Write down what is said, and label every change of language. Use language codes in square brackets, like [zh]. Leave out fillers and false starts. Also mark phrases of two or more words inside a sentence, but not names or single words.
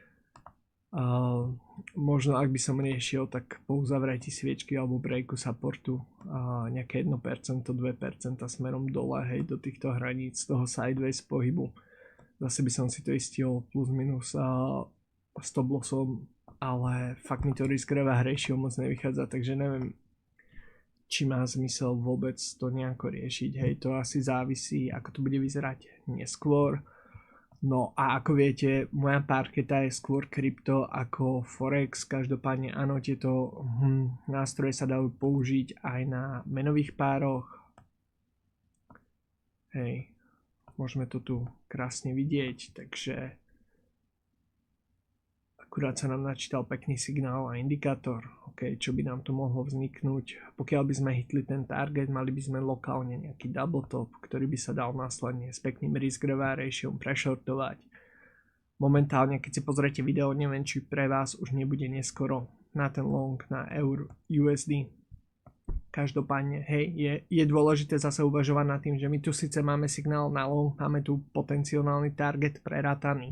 [sk] Možno ak by som riešil, tak po uzavretí sviečky alebo breaku supportu nejaké 1%, 2% smerom dole, hej, do týchto hraníc toho sideways pohybu. Zase by som si to istil plus minus [en] stop lossom, [sk] ale fakt mi to [en] risk reward ratio [sk] moc nevychádza, takže neviem, či má zmysel vôbec to nejako riešiť. Hej, to asi závisí, ako to bude vyzerať neskôr. No a ako viete, moja parketa je skôr krypto ako forex. Každopádne áno, tieto nástroje sa dajú použiť aj na menových pároch. Hej, môžeme to tu krásne vidieť, takže akurát sa nám načítal pekný signál a indikátor. OK, čo by nám tu mohlo vzniknúť? Pokiaľ by sme hitli ten target, mali by sme lokálne nejaký [en] double top, [sk] ktorý by sa dal následne s pekným [en] risk reward ratio [sk] prešortovať. Momentálne, keď si pozriete video, neviem, či pre vás už nebude neskoro na ten long na USD. Každopádne, hej, je dôležité zase uvažovať nad tým, že my tu síce máme signál na long, máme tu potenciálny target prerátaný.